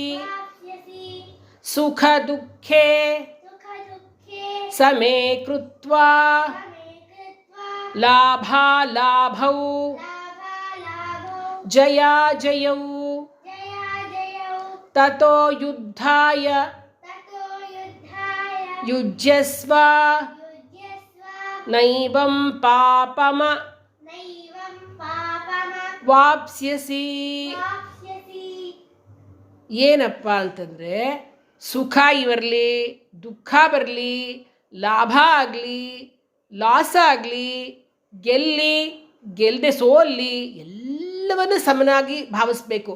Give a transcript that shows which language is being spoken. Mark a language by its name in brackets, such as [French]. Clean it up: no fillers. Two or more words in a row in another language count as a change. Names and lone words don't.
[Sanskrit] ಸುಖ ದುಃಖೇ ಸಮೇ ಕೃತ್ವಾ ಲಾಭಾಲಾಭೌ ಜಯಾ ಜಯೌ ತತೋ ಯುದ್ಧಾಯ ಯುಜ್ಯಸ್ವ ನೈವಂ ಪಾಪಮ ವಾಪ್ಸ್ಯಸಿ. [Kannada] ಏನಪ್ಪ ಅಂತಂದರೆ, ಸುಖ ಬರಲಿ, ದುಃಖ ಬರಲಿ, ಲಾಭ ಆಗಲಿ, ಲಾಸ್ ಆಗಲಿ, ಗೆಲ್ಲದೆ ಸೋಲ್ಲಿ, ಎಲ್ಲವನ್ನು ಸಮನಾಗಿ ಭಾವಿಸ್ಬೇಕು.